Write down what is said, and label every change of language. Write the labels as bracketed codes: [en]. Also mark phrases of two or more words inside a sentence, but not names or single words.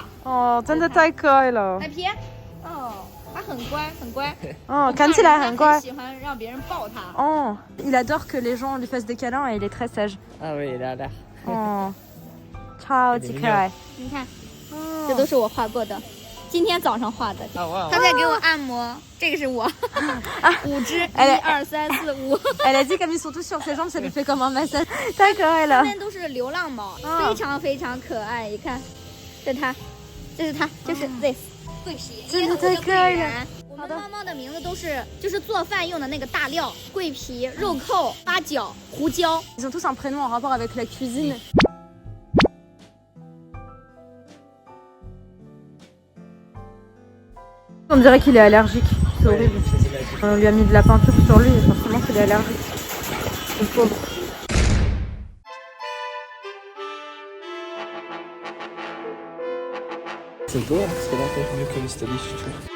[zh] 哦，真的太可爱了。奶皮，哦，它很乖，很乖。哦，看起来很乖。喜欢让别人抱它。 [fr] Oh, il adore que les gens lui fassent des câlins et il est très sage. Ah oui, il a l'air. [zh] Oh. 超级可爱。你看，这都是我画过的，今天早上画的。他在给我按摩，这个是我5只，1、2、3、4、5。 [fr] Elle a dit comme ils sont tous sur ses jambes, ça lui fait comme un massage. [zh] 太可爱了。这边都是流浪猫，非常非常可爱。你看，这是它，这是它，就是 this 桂皮，真的太可爱了。我们猫猫的名字都是就是做饭用的那个大料，桂皮、肉蔻、八角、胡椒。 [fr] Ils ont tous un prénom en rapport avec la cuisine. On dirait qu'il est allergique, c'est horrible. On lui a mis de la peinture sur lui et forcément qu'il est allergique. Le pauvre. C'est beau, hein, c'est vraiment mieux que l'Italie, je trouve.